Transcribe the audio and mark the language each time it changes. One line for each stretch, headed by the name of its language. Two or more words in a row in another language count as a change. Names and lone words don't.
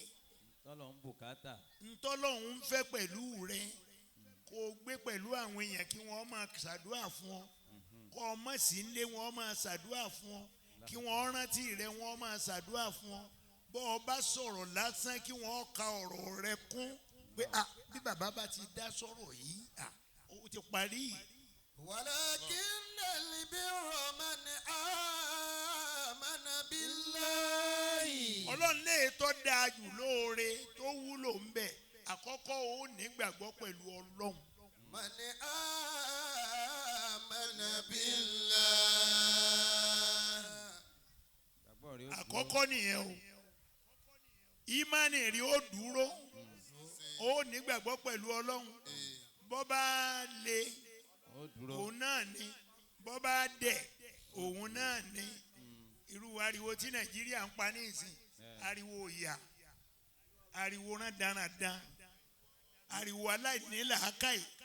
Yoruba: tọ́lọ̀ ń bùkátà. ntọ́lọ́hún ń fẹ́ pẹ̀lú rẹ kó o gbé pẹ̀lú àwọn èèyàn kí wọ́n máa ṣàdúrà fún ọ kó o mọ̀ sí ilé wọn máa ṣàdúrà fún ọ kí wọ́n rántí rẹ wọ́n máa ṣàdúrà fún ọ bọ́ ọ bá sọ̀rọ̀ lásán kí wọ́n ka ọ̀rọ̀ rẹ kún pé bí bàbá bá ti dá sọ̀rọ̀ yìí ó ti parí.
Arabic: ولكن البر من آمن بالله
Yoruba: ọlọ́run lè tọ́ dáa jù lóore tó wúlò ń bẹ̀ àkọ́kọ́ ó nígbàgbọ́ pẹ̀lú ọlọ́run.
Arabic: من آمن Billah.
Yoruba: Gbàgbọ́ rẹ̀ ó dúró. àkọ́kọ́ nìyẹn o ìmánì rí ó dúró ó nígbàgbọ́ pẹ̀lú ọlọ́run bọ́ bá le Ó dúró. òun náà ni bọ́ bá dẹ̀ òun náà ni irú ariwo tí nàìjíríà ń pa ní ìsìn ariwo ìyà ariwo rán dáradára ariwo aláìní làákàyè